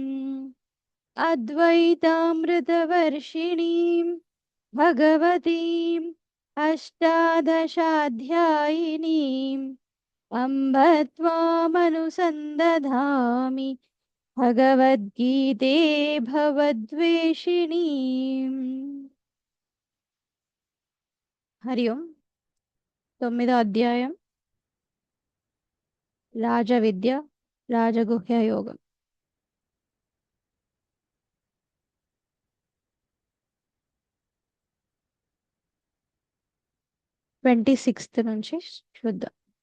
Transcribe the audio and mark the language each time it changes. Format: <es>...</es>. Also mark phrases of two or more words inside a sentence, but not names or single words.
<sa>अद्वैतामृतवर्षिणीं भगवतीम् अष्टादशाध्यायिनीम् अम्ब त्वामनुसन्दधामि भगवद्गीते भवद्वेषिणीम्। हरि ओम्।</sa> <te>9వ అధ్యాయం రాజవిద్య రాజగుహ్య యోగం. 26th నుంచి చూద్దాం.</te>